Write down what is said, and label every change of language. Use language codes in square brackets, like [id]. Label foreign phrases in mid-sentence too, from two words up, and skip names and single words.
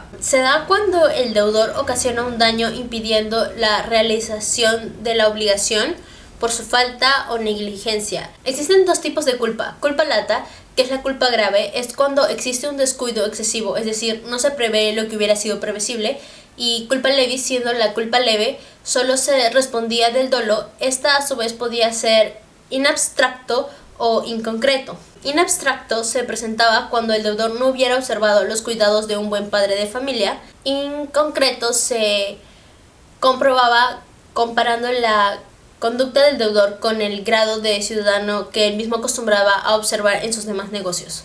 [es] Se da cuando el deudor ocasiona un daño impidiendo la realización de la obligación por su falta o negligencia. Existen 2 tipos de culpa. [la] Culpa lata, [es] que es la culpa grave, es cuando existe un descuido excesivo, es decir, no se prevé lo que hubiera sido previsible, y [la] culpa levis, [es] siendo la culpa leve, solo se respondía del dolo. Esta a su vez podía ser [la] in abstracto [es] o inconcreto. [la] In abstracto [es] se presentaba cuando el deudor no hubiera observado los cuidados de un buen padre de familia. [la] In concreto [es] se comprobaba comparando la conducta del deudor con el grado de ciudadano que él mismo acostumbraba a observar en sus demás negocios.